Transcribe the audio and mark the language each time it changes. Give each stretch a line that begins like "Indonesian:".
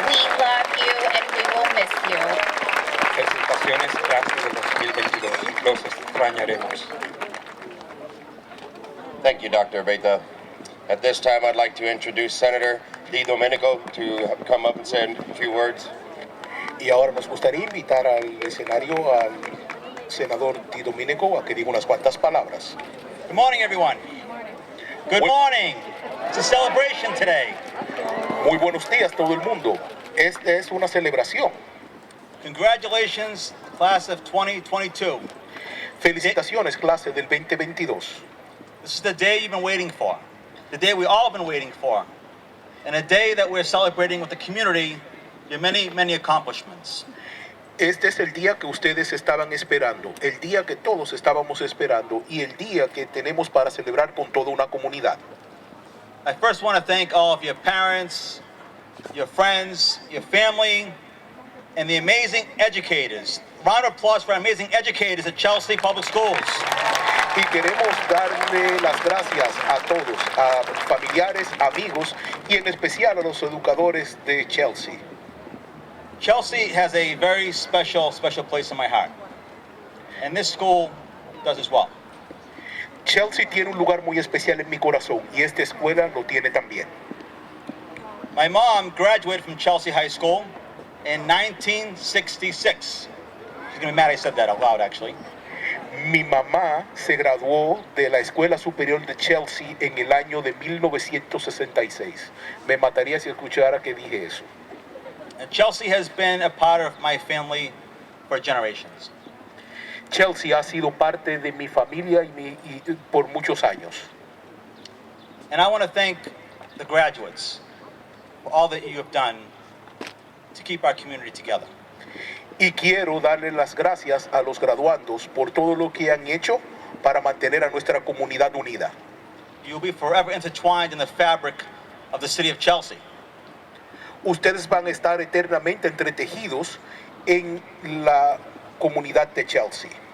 English: We love you and we will miss you.
Spanish: Felicitaciones, clase de 2022. Los extrañaremos.
English: Thank you, Dr. Beta. At this time, I'd like to introduce Senator Di Domenico to come up and say a few words.
Spanish: Y ahora nos gustaría invitar al escenario al senador Di Domenico a que diga unas cuantas palabras.
English: Good morning, everyone. Good morning. It's a celebration today.
Spanish: Muy buenos días todo el mundo. Esta es una celebración.
English: Congratulations, class of 2022.
Spanish: Felicitaciones, clase del 2022.
English: This is the day you've been waiting for, the day we all have been waiting for, and a day that we're celebrating with the community your many, many accomplishments.
Spanish: Este es el día que ustedes estaban esperando, el día que todos estábamos esperando y el día que tenemos para celebrar con toda una comunidad.
English: I first want to thank all of your parents, your friends, your family, and the amazing educators. Round of applause for our amazing educators at Chelsea Public Schools.
Spanish: Y queremos darle las gracias a todos, a familiares, amigos y en especial a los educadores de Chelsea.
English: Chelsea has a very special place in my heart. And this school does as well.
Spanish: Chelsea tiene un lugar muy especial en mi corazón y esta escuela lo tiene también.
English: My mom graduated from Chelsea High School in 1966. She's gonna be mad I said that out loud, actually.
Spanish: Mi mamá se graduó de la Escuela Superior de Chelsea en el año de 1966. Me mataría si escuchara que dije eso.
English: And Chelsea has been a part of my family for generations.
Spanish: Chelsea ha sido parte de mi familia y por muchos años.
English: And I want to thank the graduates for all that you have done to keep our community together.
Spanish: Y quiero darle las gracias a los graduandos por todo lo que han hecho para mantener a nuestra comunidad unida.
English: You'll be forever intertwined in the fabric of the city of Chelsea.
Spanish: Ustedes van a estar eternamente entretejidos en la comunidad de Chelsea.